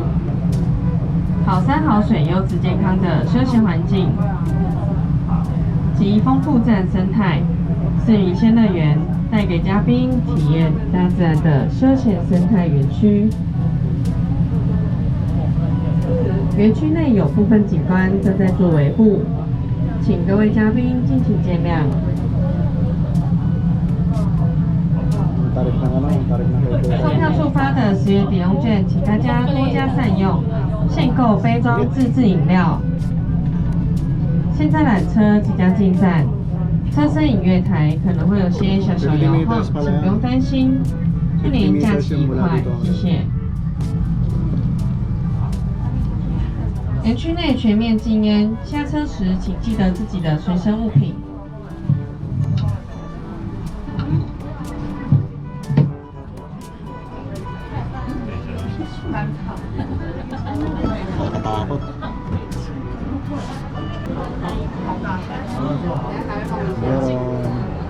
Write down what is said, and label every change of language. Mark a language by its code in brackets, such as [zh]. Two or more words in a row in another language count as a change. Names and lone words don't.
[zh] 好山好水、优质健康的休闲环境及丰富自然生态，是云仙乐园带给嘉宾体验大自然的休闲生态园区。园区内有部分景观正在做维护，请各位嘉宾敬请见谅。 [tl] Tarik ng ano, tarik ng cable. [zh] 售票处发的10元抵用券，请大家多加善用，限购杯装自制饮料。现在缆车即将进站，车身隐月台可能会有些小小摇晃，请不用担心。祝您假期愉快，谢谢。园区内全面禁烟，下车时请记得自己的随身物品。 [tl] Nakatakot. Meron.